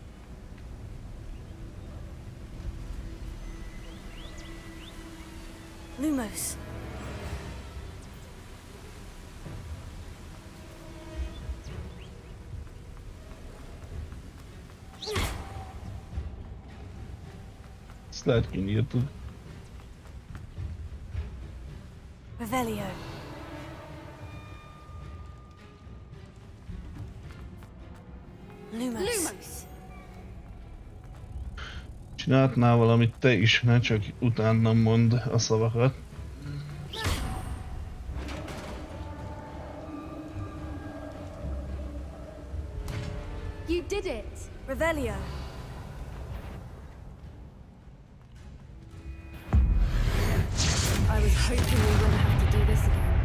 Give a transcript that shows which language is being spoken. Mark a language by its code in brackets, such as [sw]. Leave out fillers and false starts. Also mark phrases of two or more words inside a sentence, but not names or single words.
[hu] Lumos. Ezt lehet kinyírtad. Revelio. Lumos. Csináltnál valamit te is, ne csak utána mondd a szavakat. [en] You did it! Revelio. I was hoping we wouldn't have to do this again.